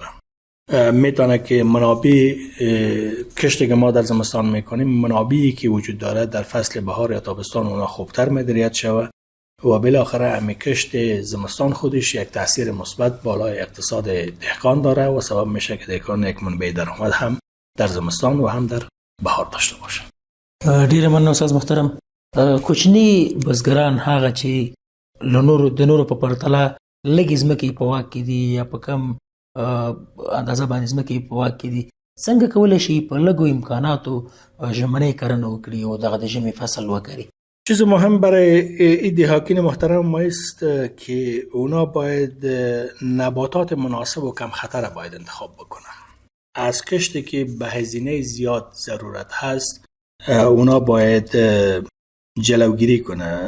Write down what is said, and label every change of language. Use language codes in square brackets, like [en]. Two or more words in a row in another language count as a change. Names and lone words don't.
[fa] میتونه که منابع کشتی که ما در زمستان میکنیم منابعی که وجود داره در فصل بهار یا تابستان اونا خوبتر مدیریت شود و بالاخره همین کشت زمستان خودش یک تاثیر مثبت بالای اقتصاد دهقان داره و سبب میشه که دهقان یک منبع درآمد هم در زمستان و هم در بهار داشته باشه. [ps] ډیر مننه استاد محترم. کوچني بزګران هغه چې د نورو په پرتله لږ ځمکې په واک کې دي یا په کم اندازه باندې ځمکې په واک کې دي څنګه کولی شي په لږو امکاناتو ژمنۍ کرنه وکړي او دغه د ژمي فصل وکړي؟ [fa] چیز مهم برای این دهقان محترم ما است که اونا باید نباتات مناسب و کم خطر باید انتخاب بکنن. از کشتی که به هزینه زیاد ضرورت هست اونا باید جلوگیری کنه.